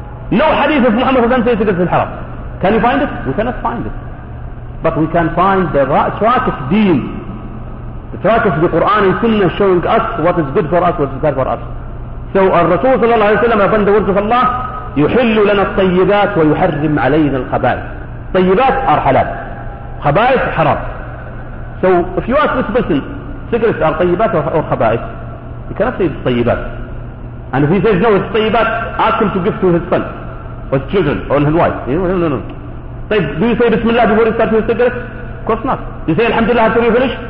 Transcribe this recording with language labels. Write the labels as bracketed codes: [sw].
[en] No hadith of Muhammad to say cigarettes are haram. Can you find it? We cannot find it. But we can find the track of deen, the track of the Quran and Sunnah showing us what is good for us, what is bad for us. So our Rasul sallallahu alayhi wa sallam, upon the words of Allah, [ar] يحل لنا الطيبات ويحرم علينا الخبائث. طيبات [en] are halal, [ar] خبائث حرام. [en] So if you ask this person, cigarettes are طيبات or خبائث, you cannot say it's طيبات. And if he says no, it's طيبات, ask him to give to his son or his children or his wife. No. طيب, do you say Bismillah before you start your cigarette? Of course not. You say Alhamdulillah after you finish?